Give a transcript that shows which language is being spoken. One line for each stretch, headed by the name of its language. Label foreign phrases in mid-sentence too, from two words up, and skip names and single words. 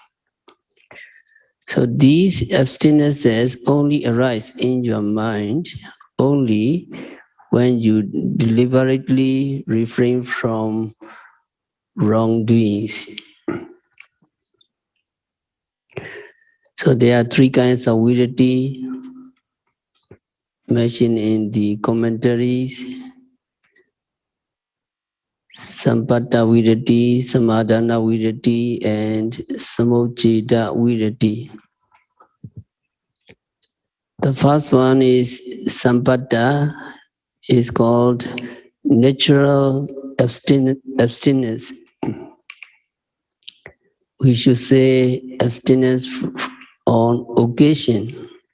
English: So these abstinences only arise in your mind only when you deliberately refrain from wrongdoings. So there are 3 kinds of virati mentioned in the commentaries:
Pali: Sampata virati, Samadhana virati, and Samucheda virati.
English: The first one is Sampata, is called natural abstinence. We should say abstinence on occasion.